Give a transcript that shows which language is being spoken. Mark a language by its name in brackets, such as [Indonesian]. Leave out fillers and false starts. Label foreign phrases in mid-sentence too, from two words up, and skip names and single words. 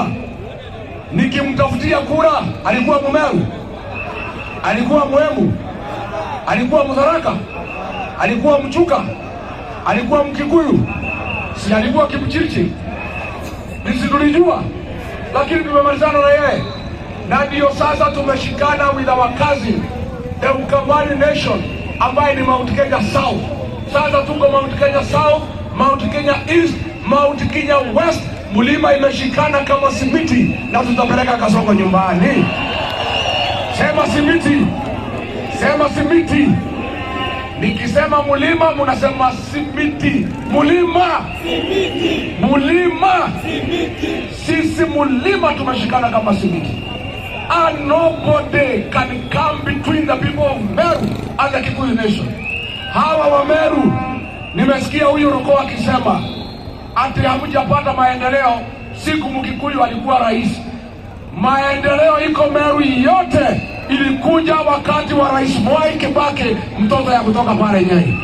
[Swahili] Nikimtafutia kura, alikuwa Mumeru, alikuwa Mwembu, alikuwa Mutharaka, alikuwa Mchuka, alikuwa Mkikuyu, si alikuwa Kipchirchir. Nisitulijua, lakini tumemalizana na yeye. Na ndio sasa tumeshikana [English] with our cousin, the Ukambani Nation, [Swahili] ambaye ni Mount Kenya South. Sasa tuko Mount Kenya South, Mount Kenya East, Mount Kenya West. Mlima imeshikana kama simiti na tutapeleka Kasongo nyumbani. Sema simiti. Sema simiti. Nikisema mulima munasema simiti. Mulima. Simiti. Mulima. Simiti. Sisi mulima tumeshikana kama simiti. [English] And nobody can come between the people of Meru and the Kikuyu nation. [Swahili] Hawa wa Meru, nimesikia huyu Roko akisema ati hamjapata maendeleo siku Mkikuyu alikuwa rais. Maendeleo iko Meru yote ilikuja wakati wa Rais Mwai Kibaki, mtoto ya kutoka pale Nyeri.